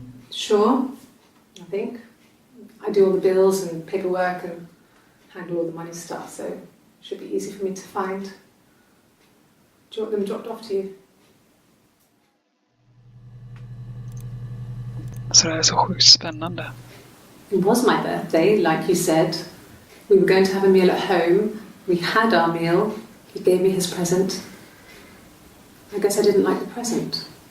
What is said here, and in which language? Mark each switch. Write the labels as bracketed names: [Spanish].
[English] Sure, I think. I do all the bills and paperwork and handle all the money stuff, so it should be easy for me to find. Do you want them dropped off to you? [Swedish] Så det är så sjukt spännande. [English] It was my birthday, like you said. We were going to have a meal at home. We had our meal. He gave me his present. I guess I didn't like the present.